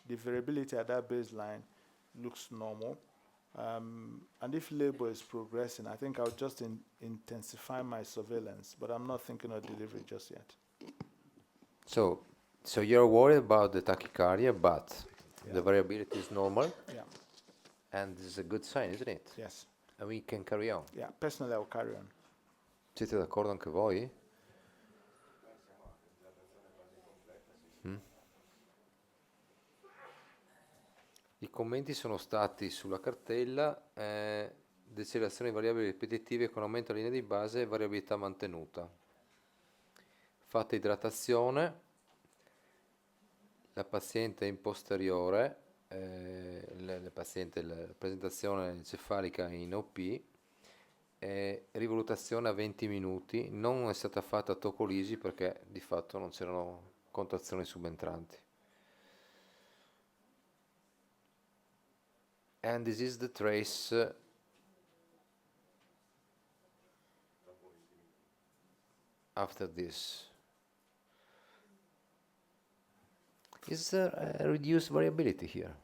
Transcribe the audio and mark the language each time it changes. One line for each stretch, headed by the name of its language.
English: The variability at that baseline looks normal. And if labor is progressing, I think I'll just intensify my surveillance, but I'm not thinking of delivery just yet. So you're worried about the tachycardia, but the variability is normal. Yeah. And this is a good sign, isn't it? Yes. And we can carry on. Yeah, personally I'll carry on.
Italian: Siete d'accordo anche voi? I commenti sono stati sulla cartella, decelerazioni variabili ripetitive con aumento della linea di base e variabilità mantenuta. Fatta idratazione, la paziente è in posteriore, la presentazione encefalica in OP, rivalutazione a 20 minuti, non è stata fatta tocolisi perché di fatto non c'erano contrazioni subentranti.
English: And this is the trace after this. Is there a reduced variability here?